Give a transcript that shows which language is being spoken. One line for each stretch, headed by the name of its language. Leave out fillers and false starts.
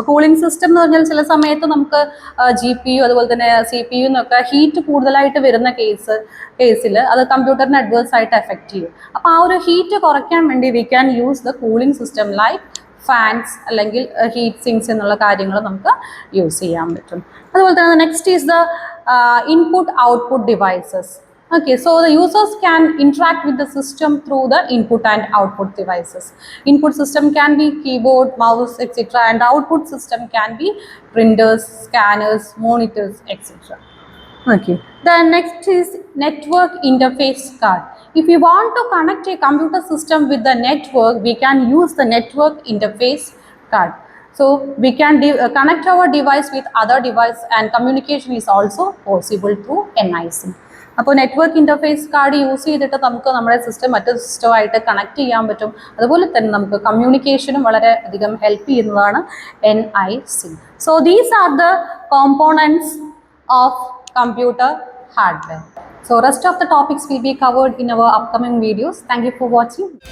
Malayalam: അപ്പോൾ cooling system എന്ന് പറഞ്ഞാൽ ചില സമയത്ത് നമുക്ക് GPU അതുപോലെ തന്നെ CPU എന്നൊക്കെ ഹീറ്റ് കൂടുതലായിട്ട് വരുന്ന കേസിൽ അത് കമ്പ്യൂട്ടറിന് അഡ്വേഴ്സ് ആയിട്ട് എഫക്റ്റ് ചെയ്യും. അപ്പോൾ ആ ഒരു ഹീറ്റ് കുറയ്ക്കാൻ വേണ്ടി
English: we can use the cooling system like fans
Malayalam: അല്ലെങ്കിൽ ഹീറ്റ് സിങ്സ് എന്നുള്ള കാര്യങ്ങൾ നമുക്ക് യൂസ് ചെയ്യാൻ പറ്റും. അതുപോലെ തന്നെ
English: Next is the input output devices. Okay, so the users can interact with the system through the input and output devices. Input system can be keyboard, mouse, etc. and output system can be printers, scanners, monitors, etc. Okay. The next is network interface card. If you want to connect a computer system with the network, we can use the network interface card. So we can connect our device with other device, and communication is also possible through NIC.
Malayalam: അപ്പോൾ network interface card use ചെയ്തിട്ട് നമുക്ക് നമ്മുടെ system മറ്റൊരു സിസ്റ്റമായിട്ട് connect ചെയ്യാൻ പറ്റും. അതുപോലെ തന്നെ നമുക്ക് കമ്മ്യൂണിക്കേഷനും വളരെ അധികം ഹെൽപ്പ് ചെയ്യുന്നതാണ് NIC.
English: So these are the components of computer hardware. So rest of the topics will be covered in our upcoming videos. Thank you for watching.